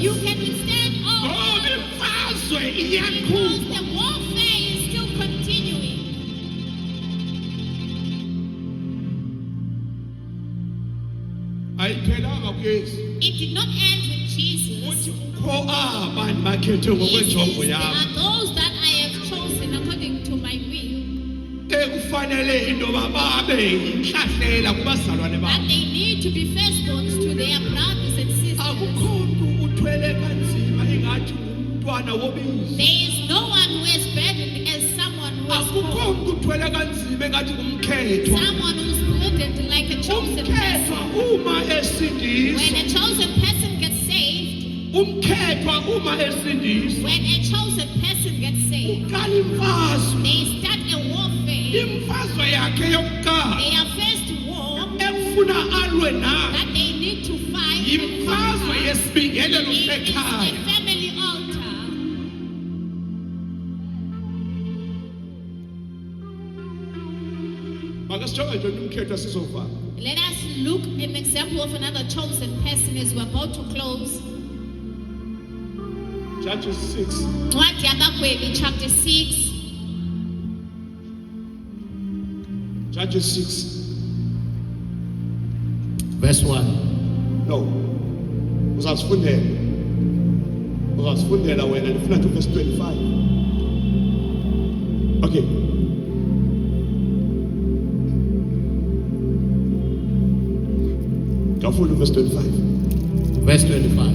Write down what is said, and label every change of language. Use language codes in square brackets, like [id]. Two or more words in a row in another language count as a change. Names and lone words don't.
[en] you can withstand all [xh] ngoba imfazwe [en] because [xh] iyaqhuba. [en] the warfare is still continuing. [xh] Ayiphelanga kuyesu, [en] It did not end with Jesus. [xh] uthi kukho abantu bakhethwe [en] He says, [xh] ngokwenjongo [en] there [xh] yam [en] are those that I have chosen according to my will, [xh] ekufanele into yoba babe yintlahlela kubazalwane [en] that [xh] babo. [en] they need to be firstborns to their brothers and sisters. [xh] Akukho mntu uthwele kanzima ingathi ngumntwana wobisi. [en] There is no one who is burdened as someone who is [xh] Akukho [en] called, [xh] mntu uthwele kanzima engathi ngumkhethwa. [en] someone who is burdened like a chosen [xh] Umkhethwa [en] person. [xh] uma [en] When [xh] esindiswa, [en] a chosen person gets saved, [xh] umkhethwa uma esindiswa, [en] when a chosen person gets saved, [xh] uqala imfazwe. [en] they start a warfare. [xh] Imfazwe yakhe yokuqala [en] Their first war [xh] efuna alwe nayo [en] that they need to fight and [xh] yimfazwe [en] conquer, [xh] yesibingelelo [en] it is [xh] sekhaya. [en] a family altar. [xh] Makasijonge nje umkhethwa sizovala. [en] Let us look at an example of another chosen person as we're about to close. Judges 6. [xh] Ncwadi yabaGwebi, [en] chapter 6. Judges 6. Verse 1. No. [xh] Uzasifundela. Uzasifundela wena ndifuna nje verse 25. Okay. Ngafunda verse 25. [en] Verse 25.